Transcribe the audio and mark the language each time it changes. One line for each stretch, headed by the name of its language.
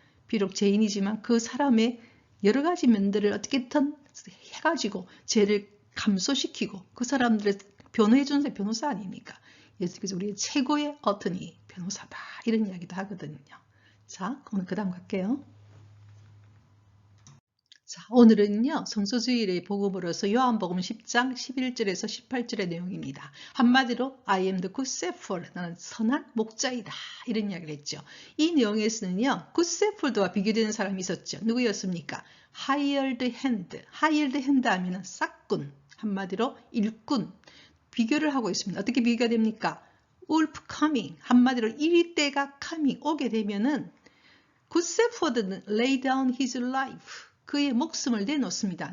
Korean: 비록 죄인이지만 그 사람의 여러 가지 면들을 어떻게든 해가지고 죄를 감소시키고 그 사람들을 변호해주는 사람이 변호사 아닙니까? 예수께서 우리의 최고의 어터니, 변호사다. 이런 이야기도 하거든요. 자, 오늘 그 다음 갈게요. 자, 오늘은요, 성소주일의 복음으로서 요한복음 10장 11절에서 18절의 내용입니다. 한마디로
English: I am the good shepherd,
Korean: 나는 선한 목자이다. 이런 이야기를 했죠. 이 내용에서는요, good shepherd와 비교되는 사람이 있었죠. 누구였습니까? hired hand 하면은 싹군, 한마디로 일꾼. 비교를 하고 있습니다. 어떻게 비교가 됩니까?
English: wolf coming,
Korean: 한마디로 이 때가 coming, 오게 되면은 good shepherd는
English: lay down his life,
Korean: 그의 목숨을 내놓습니다.